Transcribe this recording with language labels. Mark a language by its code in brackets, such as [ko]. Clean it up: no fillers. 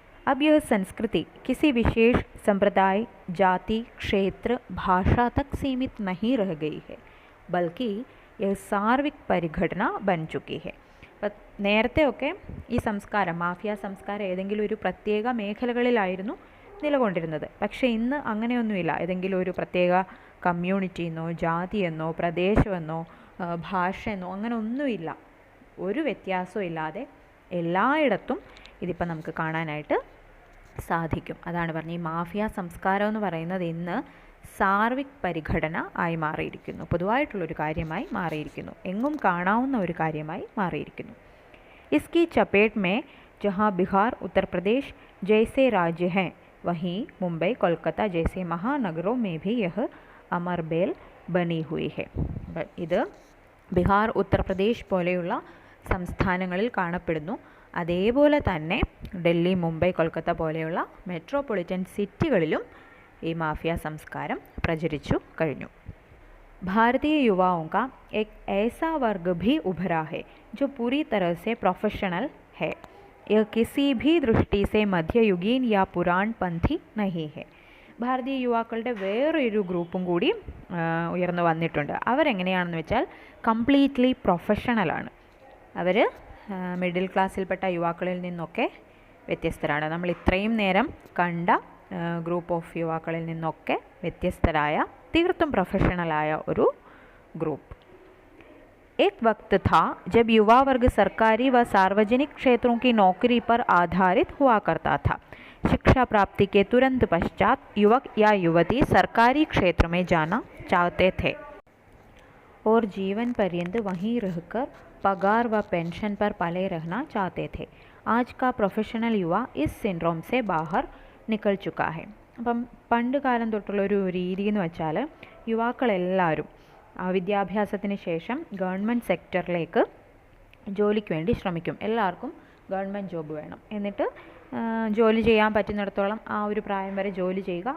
[hi] अब यह संस्कृति किसी विशेष संप्रदाय, जाति, क्षेत्र, भाषा तक सीमित नहीं रह गई है, बल्कि यह सार्विक परिघटना बन चुकी है. [ml] നേരത്തെ ഒക്കെ ഈ സംസ്കാരം, മാഫിയ സംസ്കാരം ഏതെങ്കിലും ഒരു പ്രത്യേക മേഖലകളിലായിരുന്നു നിലകൊണ്ടിരുന്നത്. പക്ഷേ ഇന്ന് അങ്ങനെയൊന്നുമില്ല. ഏതെങ്കിലും ഒരു പ്രത്യേക കമ്മ്യൂണിറ്റിയെന്നോ ജാതിയെന്നോ പ്രദേശമെന്നോ ഭാഷയെന്നോ അങ്ങനെ ഒന്നുമില്ല. ഒരു വ്യത്യാസവും ഇല്ലാതെ എല്ലായിടത്തും ഇതിപ്പോൾ നമുക്ക് കാണാനായിട്ട് സാധിക്കും. അതാണ് പറഞ്ഞ ഈ മാഫിയ സംസ്കാരം എന്ന് പറയുന്നത് ഇന്ന് സാർവിക് പരിഘടന ആയി മാറിയിരിക്കുന്നു, പൊതുവായിട്ടുള്ളൊരു കാര്യമായി മാറിയിരിക്കുന്നു, എങ്ങും കാണാവുന്ന ഒരു കാര്യമായി മാറിയിരിക്കുന്നു. [hi] इसकी चपेट में जहाँ बिहार, उत्तर प्रदेश जैसे राज्य हैं, वहीं मुंबई, कोलकाता जैसे महानगरों में भी यह अमरबेल बनी हुई है. [ml] ഇത് ബിഹാർ, ഉത്തർപ്രദേശ് പോലെയുള്ള സംസ്ഥാനങ്ങളിൽ കാണപ്പെടുന്നു. അതേപോലെ തന്നെ ഡൽഹി, മുംബൈ, കൊൽക്കത്ത പോലെയുള്ള മെട്രോപൊളിറ്റൻ സിറ്റികളിലും ഈ മാഫിയ സംസ്കാരം പ്രചരിച്ചു കഴിഞ്ഞു. [hi] भारतीय युवाओं का एक ऐसा वर्ग भी उभरा है जो पूरी तरह से प्रोफेशनल है. यह किसी भी दृष्टि से मध्ययुगीन या पुराणपंथी नहीं है. [ml] ഭാരതീയ യുവാക്കളുടെ വേറൊരു ഗ്രൂപ്പും കൂടി ഉയർന്നു വന്നിട്ടുണ്ട്. അവരെങ്ങനെയാണെന്ന് വെച്ചാൽ കംപ്ലീറ്റ്ലി പ്രൊഫഷണലാണ്. അവർ മിഡിൽ ക്ലാസ്സിൽപ്പെട്ട യുവാക്കളിൽ നിന്നൊക്കെ വ്യത്യസ്തരാണ്. നമ്മൾ ഇത്രയും നേരം കണ്ട ഗ്രൂപ്പ് ഓഫ് യുവാക്കളിൽ നിന്നൊക്കെ വ്യത്യസ്തരായ, തീർത്തും പ്രൊഫഷണലായ ഒരു ഗ്രൂപ്പ്. [hi] एक वक्त था जब युवा वर्ग सरकारी व सार्वजनिक क्षेत्रों की नौकरी पर आधारित हुआ करता था. शिक्षा प्राप्ति के तुरंत पश्चात युवक या युवती सरकारी क्षेत्र में जाना चाहते थे और जीवन पर्यंत वहीं रहकर पगार व पेंशन पर पले रहना चाहते थे. आज का प्रोफेशनൽ युवा इस സിൻഡ്രോം से बाहर निकल चुका है. [ml] അപ്പം പണ്ട് കാലം തൊട്ടുള്ളൊരു രീതി എന്ന് വെച്ചാൽ യുവാക്കളെല്ലാവരും വിദ്യാഭ്യാസത്തിന് ശേഷം ഗവൺമെൻറ് സെക്ടറിലേക്ക് ജോലിക്ക് വേണ്ടി ശ്രമിക്കും. എല്ലാവർക്കും ഗവൺമെൻറ് ജോബ് വേണം. എന്നിട്ട് ജോലി ചെയ്യാൻ പറ്റുന്നിടത്തോളം ആ ഒരു പ്രായം വരെ ജോലി ചെയ്യുക.